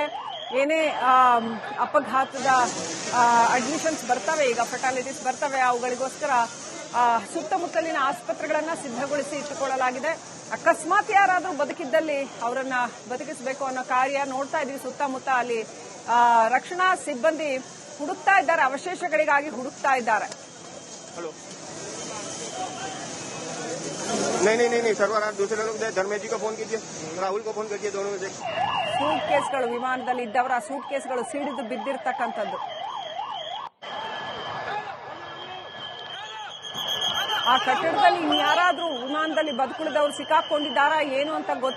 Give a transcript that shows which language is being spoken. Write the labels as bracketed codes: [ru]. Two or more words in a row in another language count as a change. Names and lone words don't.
[kn] ಏನೇ ಅಪಘಾತದ ಅಡ್ಮಿಷನ್ಸ್ ಬರ್ತವೆ, ಈಗ ಫೆಟಾಲಿಟೀಸ್ ಬರ್ತವೆ, ಅವುಗಳಿಗೋಸ್ಕರ ಸುತ್ತಮುತ್ತಲಿನ ಆಸ್ಪತ್ರೆಗಳನ್ನ ಸಿದ್ಧಗೊಳಿಸಿ ಇಟ್ಟುಕೊಳ್ಳಲಾಗಿದೆ. ಅಕಸ್ಮಾತ್ ಯಾರಾದರೂ ಬದುಕಿದ್ದಲ್ಲಿ ಅವರನ್ನ ಬದುಕಿಸಬೇಕು ಅನ್ನೋ ಕಾರ್ಯ ನೋಡ್ತಾ ಇದೀವಿ. ಸುತ್ತಮುತ್ತ ಅಲ್ಲಿ ರಕ್ಷಣಾ ಸಿಬ್ಬಂದಿ ಹುಡುಕ್ತಾ ಇದ್ದಾರೆ, ಅವಶೇಷಗಳಿಗಾಗಿ ಹುಡುಕ್ತಾ ಇದ್ದಾರೆ. [hi] नहीं सर्वनाथ दूसरे लोग धर्मेश जी को फोन कीजिए, राहुल को फोन कीजिए, दोनों में से। [kn] ಸೂಟ್ ಕೇಸ್ಗಳು ವಿಮಾನದಲ್ಲಿ ಇದ್ದವರ ಸೂಟ್ ಕೇಸ್ಗಳು ಸಿಡಿದು ಬಿದ್ದಿರ್ತಕ್ಕಂಥದ್ದು. ಆ ಕಟ್ಟಡದಲ್ಲಿ ಇನ್ಯಾರಾದ್ರೂ ವಿಮಾನದಲ್ಲಿ ಬದುಕುಳಿದವರು ಸಿಕ್ಕಾಕೊಂಡಿದ್ದಾರಾ ಏನು ಅಂತ ಗೊತ್ತಿಲ್ಲ.